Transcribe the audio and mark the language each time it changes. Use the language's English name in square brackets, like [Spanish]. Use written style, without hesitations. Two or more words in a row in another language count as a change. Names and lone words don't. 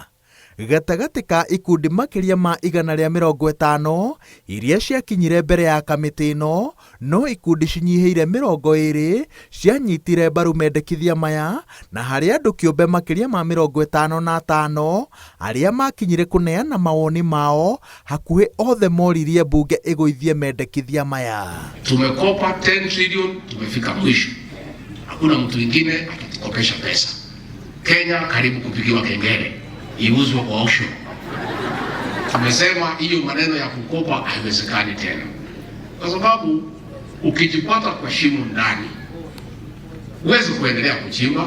[Kikuyu] Gatagatĩ ka ikundi makĩria ma 150 iria ciakinyire mbere ya kamĩtĩ ĩno, no ikundi cinyihĩire 20 cianyitire mbaru mendĩkithia maya, na harĩ andũ kĩũmbe makĩria ma 55 arĩa makinyire kũneana mawoni mao, hakuhĩ othe moririe bunge ĩgũithie mendĩkithia maya. [Swahili] Tumekopa 10 trillion, tumefika mwisho. Hakuna mtu mwingine atatukopesha pesa. Kenya karibu kupigiwa kengele. Iuzwe kwa auction. Tumesema hiyo maneno ya kukopa haiwezekani tena. Kwa sababu ukijipata kwa shimo ndani, huwezi kuendelea kuchimba.